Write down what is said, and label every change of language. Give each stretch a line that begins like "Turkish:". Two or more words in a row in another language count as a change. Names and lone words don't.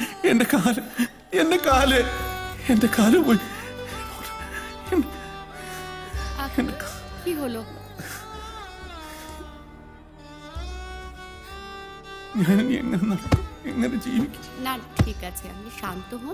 Malayalam: എന്റെ കാല് എന്റെ കാല് എന്റെ കാല് പോയി.
Bangla: কি হলো?
Malayalam: ഞാൻ ഇനി എങ്ങനെ നടക്കും, എങ്ങനെ ജീവിക്കും?
Bangla: না ঠিক আছে, আপনি শান্ত হন।